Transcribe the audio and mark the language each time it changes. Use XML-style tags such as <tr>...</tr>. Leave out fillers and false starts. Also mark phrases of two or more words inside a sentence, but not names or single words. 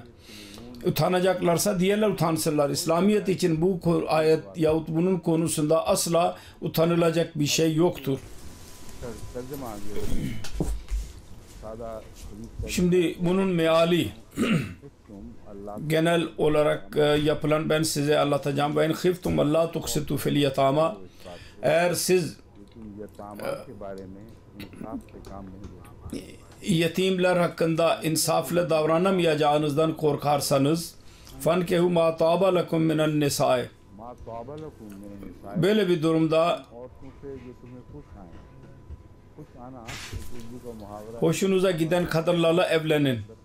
<tr>Utanacaklarsa diğerler utansınlar. İslamiyet için bu ayet yahut bunun konusunda asla utanılacak bir şey yoktur. Şimdi bunun meali genel olarak yapılan ben size anlatacağım.</tr> <ar>وإن خفتم ألا تقسطوا في اليتامى,</ar> <tr>eğer siz yetimler hakkında insaflı davranamayacağınızdan korkarsanız</tr> <ar>فانكحوا ما طاب لكم من النساء,</ar> <tr>böyle bir durumda hoşunuza giden kadınlarla evlenin.</tr>